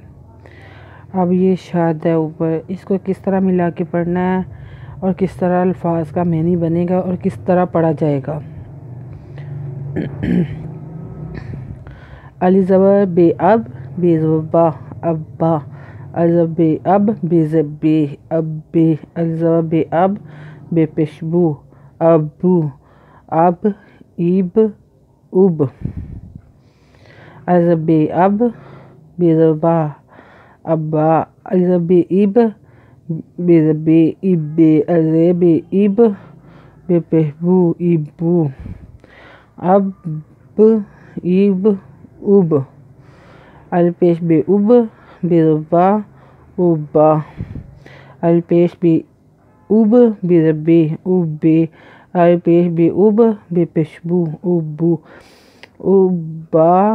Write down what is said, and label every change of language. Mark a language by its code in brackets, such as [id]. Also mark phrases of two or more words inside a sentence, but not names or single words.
[hi] अब ये शाद है ऊपर, इसको किस तरह मिला के पढ़ना है और किस तरह अल्फाज का मैनी बनेगा और किस तरह पढ़ा जाएगा। अली ज़बर बे अब बे ज़बा अब्बा, अली ज़बर बे अब बे ज़बे अब्बे, अली ज़बर बे अब बे पेशबू अबू, अब इब उब, अली ज़बर बे अब बे ज़बा अब्बा, अली ज़बर बे इब बे ज़बे इब्बे, अली ज़बर बे इब बे पेशबू इब्बू, अब इब उब, अल पेश बे उब बे ज़बा उब्बा, अल पेश बे उब बे ज़बे उब्बे, अल पेश बे उब बे पेशबू उब्बू, उब्बा